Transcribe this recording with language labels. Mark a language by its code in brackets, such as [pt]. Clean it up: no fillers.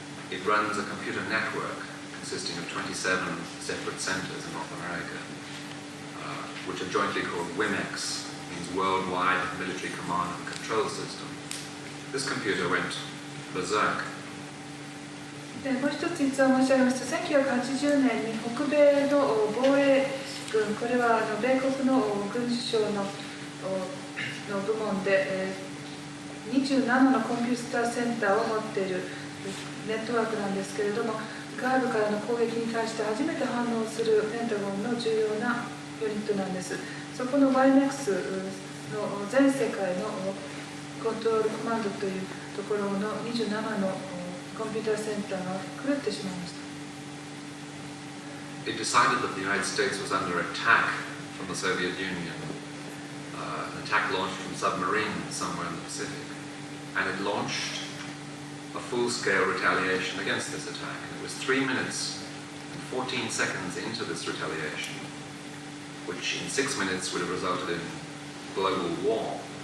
[en] It runs a computer network consisting of 27 separate centers in North America, which are jointly called WIMEX, means Worldwide Military Command and Control System. This computer went berserk. [ja] でもう一つ実は申し上げますと、1980年に北米の防衛軍、これは米国の軍事省の部門で27のコンピューターセンターを持っているネットワークなんですけれども、外部からの攻撃に対して初めて反応するペンタゴンの重要なユニットなんです。そこの YMEX の全世界のコントロールコマンドというところの27のコンピューターセンターが狂ってしまいました。 [en] It decided that the United States was under attack from the Soviet Union, an attack launched from submarines somewhere in the Pacific, and it launched a full-scale retaliation against this attack. And it was 3 minutes and 14 seconds into this retaliation, which in 6 minutes would have resulted in global war.